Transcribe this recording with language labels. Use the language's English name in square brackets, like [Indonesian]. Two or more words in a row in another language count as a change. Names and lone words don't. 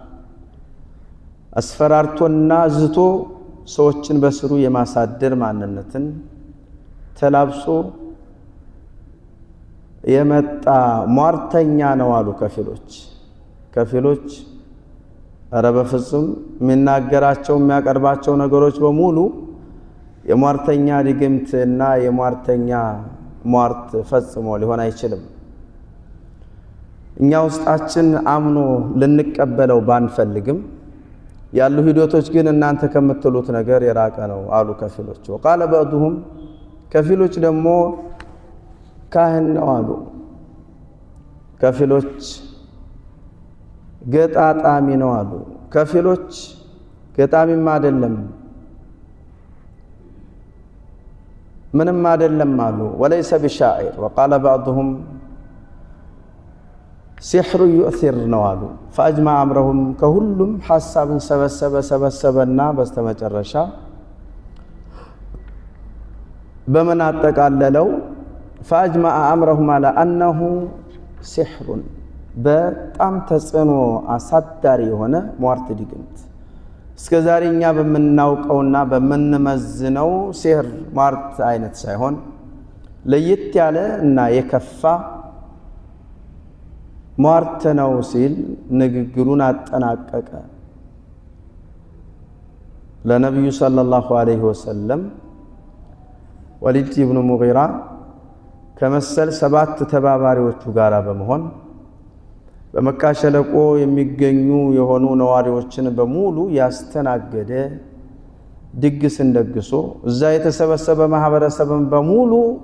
[Amharic] አስፈራርቶና ዝቶ ሰዎችን በስሩ የማሳደር ማንነትን ተላብሶ የመጣ ሟርተኛ ነው አሉ ከፊሎች ኧረ በፍጹም የሚናገራቸው የሚያቀርባቸው ነገሮች በሙሉ የሟርተኛ ድግምትና የሟርተኛ ሟርት ፈጽሞ ሊሆን አይችልም። እኛ ውስጣችን አምኖ ልንቀበለው ባንፈልግም ያሉ ሂደቶች ግን እናንተ ከምትሉት ነገር የራቀ ነው አሉ ከፊሎች። [Arabic] وقال بعضهم [Amharic] ከፊሎች ደግሞ ካህን ነው አሉ። ከፊሎች ገጣጣሚ ነው አሉ። ከፊሎች ገጣሚም አይደለም ምንም አይደለም አሉ። [Arabic] وليس بشاعر. وقال بعضهم سحر يؤثر [Amharic] ነው አሉ። [Arabic] فاجمع امرهم [Amharic] ከሁሉም ሐሳብን ሰበሰበና በስተመጨረሻ በመን አጠቃለለው [Arabic] فاجمع امرهم على انه سحر [Amharic] በጣም ተጽዕኖ አሳዳሪ የሆነ ሟርት ድግምት እስከዛሬ እኛ በመናውቀውና በመንመዝነው ሲህር ሟርት አይነት ሳይሆን ለየት ያለ እና የከፋ ሟርት ነው ሲል ንግግሩን አጠናቀቀ። ለነብዩ [Arabic] صلى الله عليه وسلم [Amharic] ወሊድ ኢብኑ ሙጊራ ከመሰል 7 ተባባሪዎቹ ጋር በመሆን በመካ ሸለቆ የሚገኙ የሆኑ ነዋሪዎችን በሙሉ ያስተናገደ ድግስን ደግሶ እዛ የተሰበሰበ ማህበረሰብን በሙሉ